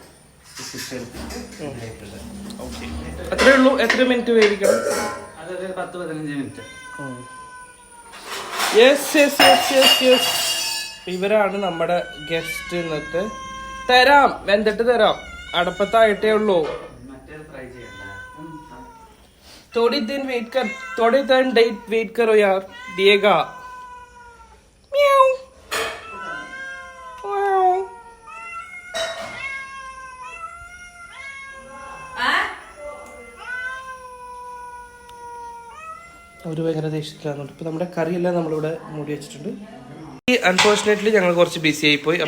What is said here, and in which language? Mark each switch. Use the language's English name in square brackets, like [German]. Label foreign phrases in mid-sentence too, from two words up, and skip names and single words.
[Malayalam] അത്രേ ഉള്ളൂ. എത്ര മിനിറ്റ് വേവിക്കണം? അതൊരു 10-15 മിനിറ്റ്. ഇവരാണ് നമ്മുടെ ഗസ്റ്റ്. എന്നിട്ട് തരാം, വെന്തിട്ട് തരാം. അടപ്പത്തായിട്ടേ ഉള്ളൂ. [Hindi] थोड़ी दिन वेट करो यार, दिएगा. [Malayalam] म्याऊ ഒരു ഭയങ്കര ദേഷ്യത്തിലാണ്. ഇപ്പൊ നമ്മുടെ കറിയെല്ലാം നമ്മളിവിടെ മൂടി വെച്ചിട്ടുണ്ട്. അൺഫോർച്ചുനേറ്റ്ലി ഞങ്ങൾ കുറച്ച് ബിസി ആയി പോയി.